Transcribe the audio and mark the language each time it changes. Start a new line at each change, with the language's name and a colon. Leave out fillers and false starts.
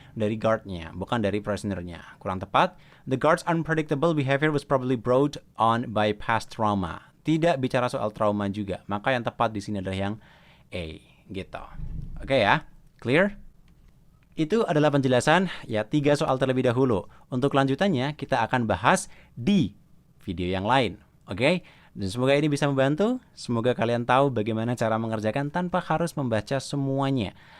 Indonesian: Dari guardnya, bukan dari prisonernya. Kurang tepat.
English: The guard's unpredictable behavior was probably brought on by past trauma.
Indonesian: Tidak bicara soal trauma juga. Maka yang tepat di sini adalah yang A, gitu. Oke ya, clear? Itu adalah penjelasan ya 3 soal terlebih dahulu. Untuk lanjutannya kita akan bahas di video yang lain. Oke? Dan semoga ini bisa membantu. Semoga kalian tahu bagaimana cara mengerjakan tanpa harus membaca semuanya.